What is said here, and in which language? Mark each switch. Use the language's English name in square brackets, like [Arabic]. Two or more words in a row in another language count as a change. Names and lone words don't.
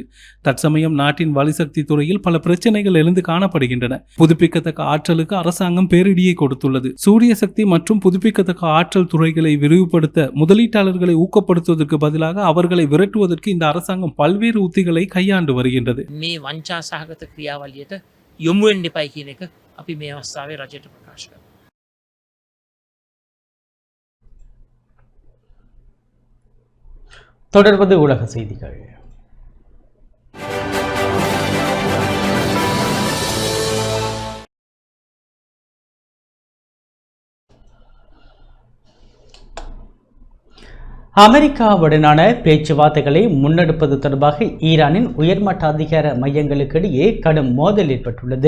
[Tamil] தற்சமயம் நாட்டின் வலுசக்தி துறையில் பல பிரச்சனைகள் எழுந்து காணப்படுகின்றன. புதுப்பிக்கத்தக்க ஆற்றலுக்கு அரசாங்கம் பேரிடியை கொடுத்துள்ளது. சூரிய சக்தி மற்றும் புதுப்பிக்கத்தக்க ஆற்றல் துறைகளை விரிவுபடுத்த முதலீட்டாளர்களை ஊக்கப்படுத்துவதற்கு பதிலாக அவர்களை விரட்டுவதற்கு இந்த அரசாங்கம் பல்வேறு உத்திகளை கையாண்டு வருகிறது. [Sinhala] මේ වංචා සහගත ක්‍රියාවලියට යොමු වෙන්න එපයි කියන එක අපි මේ අවස්ථාවේ රජයට ප්‍රකාශ කරනවා. [Tamil] தொடர்வது உலக செய்திகள். அமெரிக்காவுடனான பேச்சுவார்த்தைகளை முன்னெடுப்பது தொடர்பாக ஈரானின் உயர்மட்ட அதிகார மையங்களுக்கிடையே கடும் மோதல் ஏற்பட்டுள்ளது.